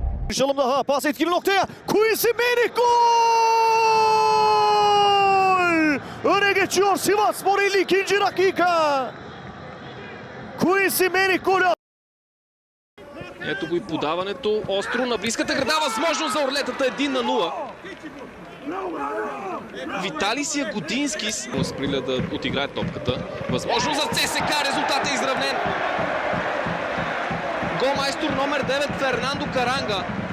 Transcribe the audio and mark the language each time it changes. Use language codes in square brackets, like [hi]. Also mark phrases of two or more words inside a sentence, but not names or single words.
[tr] Konuşalım daha. Pas etkili noktaya. Quincy Menik gol! Öne geçiyor Sivasspor 52. dakika. Quincy Menik golü. [bg] Ето го и подаването. Остро на близката града. Възможност за орлетата 1-0. Виталис Ягодински сприля да отиграе топката. Възможност за ЦСКА. Резултатът е изравнен. Голмайстор номер 9 Фернандо Каранга.